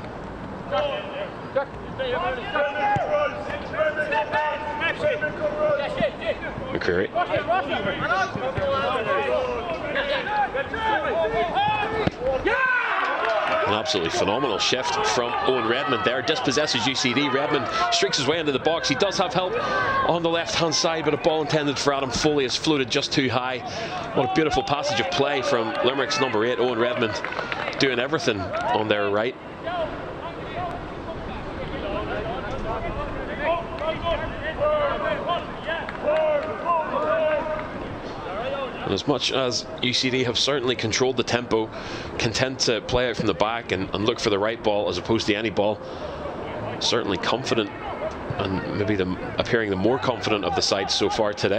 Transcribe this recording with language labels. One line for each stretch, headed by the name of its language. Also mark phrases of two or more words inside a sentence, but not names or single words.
English: McCreary. An absolutely phenomenal shift from Owen Redmond there. Dispossesses UCD. Redmond streaks his way into the box. He does have help on the left hand side, but a ball intended for Adam Foley has floated just too high. What a beautiful passage of play from Limerick's number 8, Owen Redmond, doing everything on their right. And as much as UCD have certainly controlled the tempo, content to play out from the back and look for the right ball as opposed to any ball, certainly confident, and maybe appearing the more confident of the side so far today.